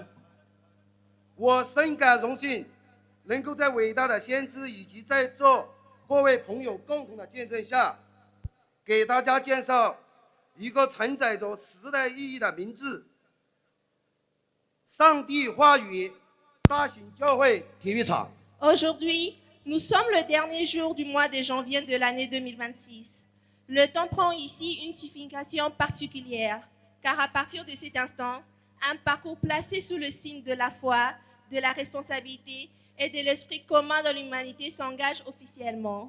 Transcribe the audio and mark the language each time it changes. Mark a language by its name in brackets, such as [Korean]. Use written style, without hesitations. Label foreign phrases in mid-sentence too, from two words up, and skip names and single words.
[Chinese] 我深感荣幸，能够在伟大的先知以及在座各位朋友共同的见证下，给大家介绍一个承载着时代意义的名字——上帝话语大型教会体育场。 [French] Aujourd'hui, nous sommes le dernier jour du mois de janvier de l'année 2026. Le temps prend ici une signification particulière, car à partir de cet instant, un parcours placé sous le signe de la foi, de la responsabilité et de l'esprit commun de l'humanité s'engage officiellement.